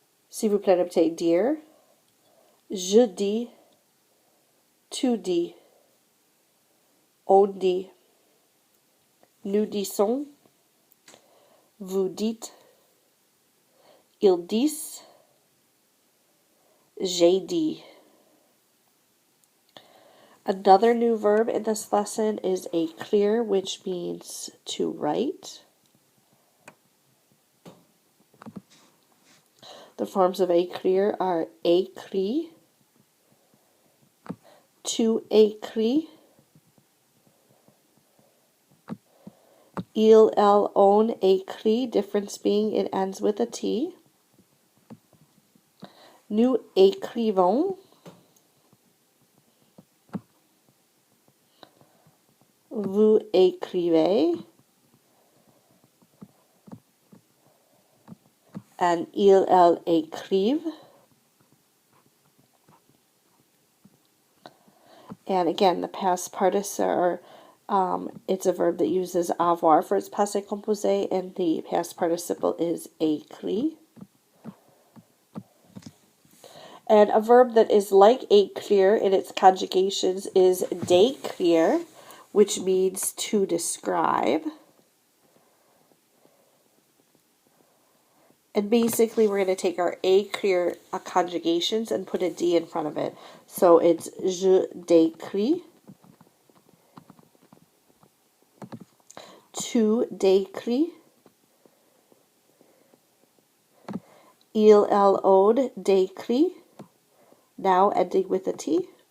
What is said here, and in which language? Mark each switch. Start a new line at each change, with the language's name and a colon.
French: S'il vous plaît, répétez dire. Je dis, tu dis, on dit, nous disons, vous dites, ils disent, j'ai dit.
English: Another new verb in this lesson is écrire, which means to write. The forms of écrire are
French: écrit, tu écris, il, elle, on écrit,
English: difference being it ends with a T.
French: Nous écrivons, vous écrivez, and il, elle écrivent.
English: And again, the past participle, it's a verb that uses avoir for its passé composé, and the past participle is écrit. And a verb that is like écrire in its conjugations is décrire, which means to describe. And basically, we're going to take our écrire conjugations and put a D in front of it. So it's
French: je décris, tu décris, il, elle, on décrit,
English: now ending with a T.